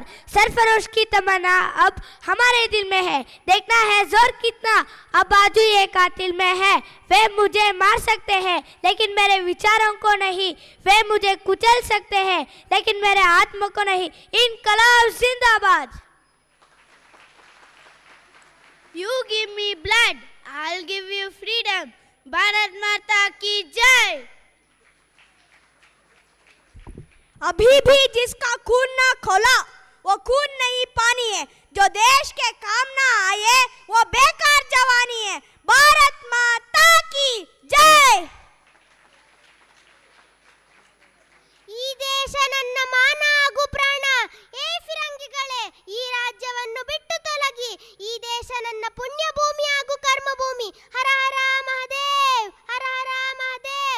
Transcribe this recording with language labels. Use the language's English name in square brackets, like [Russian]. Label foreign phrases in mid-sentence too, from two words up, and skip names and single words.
[Hindi] सरफरोश की तमन्ना अब हमारे दिल में है, देखना है जोर कितना अब बाजू ये कातिल में है। वे मुझे मार सकते हैं लेकिन मेरे विचारों को नहीं, वे मुझे कुचल सकते हैं लेकिन मेरे आत्मा को नहीं। इनकलाब जिंदाबाद। [English] You give me blood, I'll give you freedom. [Hindi] भारत माता की जय। अभी भी जिसका खून ना खोला वो खून नहीं पानी है, जो देश के काम ना आए वो बेकार जवानी है। भारत माता की जय। [Kannada] ಈ ದೇಶ ನನ್ನ ಮಾನ ಹಾಗೂ ಪ್ರಾಣ, ಏ ಫಿರಂಗಿಗಳೇ ಈ ರಾಜ್ಯವನ್ನು ಬಿಟ್ಟು ತೊಲಗಿ, ಈ ದೇಶ ನನ್ನ ಪುಣ್ಯ ಭೂಮಿ ಹಾಗೂ ಕರ್ಮ ಭೂಮಿ। ಹರ ಹರ ಮಹಾದೇವ್, ಹರ ಹರ ಮಹಾದೇವ್।